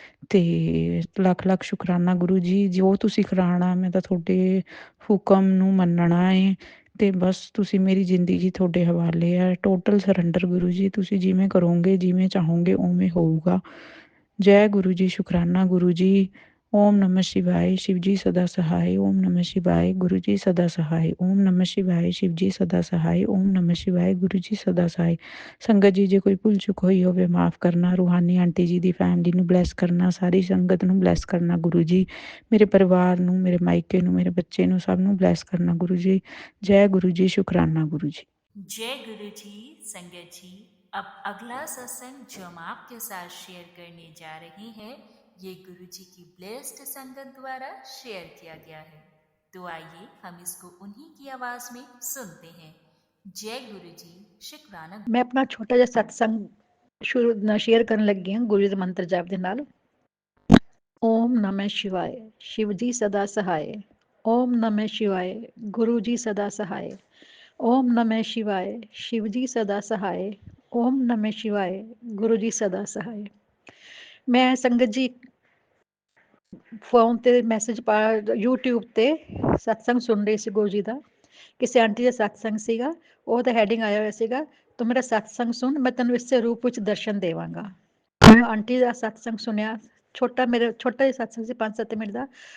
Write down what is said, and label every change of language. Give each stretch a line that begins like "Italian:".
Punjabi: ਤੇ ਲੱਖ ਲੱਖ ਸ਼ੁਕਰਾਨਾ ਗੁਰੂ ਜੀ, ਜੋ ਤੁਸੀਂ ਕਰਾਉਣਾ ਮੈਂ ਤਾਂ ਤੁਹਾਡੇ ਹੁਕਮ ਨੂੰ ਮੰਨਣਾ ਏ। ਤੇ ਬਸ ਤੁਸੀਂ ਮੇਰੀ ਜ਼ਿੰਦਗੀ ਤੁਹਾਡੇ ਹਵਾਲੇ ਹੈ। ਟੋਟਲ ਸਰੈਂਡਰ ਗੁਰੂ ਜੀ, ਤੁਸੀਂ ਜਿਵੇਂ ਕਰੋਗੇ ਜਿਵੇਂ ਚਾਹੋਗੇ ਉਵੇਂ ਹੋਊਗਾ। ਜੈ ਗੁਰੂ ਜੀ, ਸ਼ੁਕਰਾਨਾ ਗੁਰੂ ਜੀ।
Hindi: ਓਮ ਨਮः शिवाय, शिव जी सदा सहाय। ओम नमः शिवाय, गुरु जी सदा सहाय। ओम नमः शिवाय, शिव जी सदा सहाय। ओम नमः शिवाय, गुरु जी सदा सहाय।
Punjabi: ਸੰਗਤ ਜੀ ਜੇ ਕੋਈ ਭੁੱਲ ਚੁੱਕ ਹੋਈ ਹੋਵੇ ਮਾफ़ ਕਰਨਾ। ਰੂਹਾਨੀ ਆਂਟੀ ਜੀ ਦੀ ਫੈਮਿਲੀ ਨੂੰ ਬਲੈਸ ਕਰਨਾ, ਸਾਰੀ ਸੰਗਤ ਨੂੰ ਬਲੈਸ ਕਰਨਾ ਗੁਰੂ ਜੀ। ਮੇਰੇ ਪਰਿਵਾਰ ਨੂੰ, ਮੇਰੇ ਮਾਇਕੇ ਨੂੰ, ਮੇਰੇ ਬੱਚੇ ਨੂੰ, ਸਭ ਨੂੰ ਬਲੈਸ ਕਰਨਾ ਗੁਰੂ ਜੀ। ਜੈ ਗੁਰੂ ਜੀ, ਸ਼ੁਕਰਾਨਾ गुरु जी।
Hindi: जय गुरु जी। संगत जी, अब अगला सत्संग जो हम आपके साथ शेयर करने जा रहे हैं ये गुरु जी की ब्लेस्ड संगत द्वारा शेयर किया गया है। तो आइए हम इसको उन्हीं की आवाज में सुनते हैं। जय गुरु जी, शुक्राना।
Punjabi: मैं अपना छोटा जिहा सत्संग शेयर ਕਰਨ ਲੱਗੀ ਹਾਂ ਗੁਰੂ ਜੀ ਦੇ ਮੰਤਰ ਜਾਪ ਦੇ ਨਾਲ।
Hindi: ओम नमः शिवाय, शिव जी सदा सहाय। ओम नमः शिवाय, गुरु जी सदा सहाय। ओम नमः शिवाय, शिव जी सदा सहाय। ओम नमः शिवाय, गुरु जी सदा सहाय।
Punjabi: मैं संगत जी ਫੋਨ ਤੇ ਮੈਸੇਜ ਪਾ YouTube ਤੇ ਸਤਸੰਗ ਸੁਣ ਰਹੀ ਸੀ ਗੁਰੂ ਜੀ ਦਾ। ਕਿਸੇ ਆਂਟੀ ਦਾ ਸਤਸੰਗ ਸੀਗਾ, ਉਹ ਤਾਂ ਹੈਡਿੰਗ ਆਇਆ ਹੋਇਆ ਸੀਗਾ ਤੂੰ ਮੇਰਾ ਸਤਸੰਗ ਸੁਣ ਮੈਂ ਤੈਨੂੰ ਇਸੇ ਰੂਪ ਵਿੱਚ ਦਰਸ਼ਨ ਦੇਵਾਂਗਾ। ਮੈਂ ਆਂਟੀ ਦਾ ਸਤਸੰਗ ਸੁਣਿਆ। ਮੇਰਾ ਛੋਟਾ ਜਿਹਾ ਸਤਸੰਗ ਸੀ 5-7 ਮਿੰਟ ਦਾ।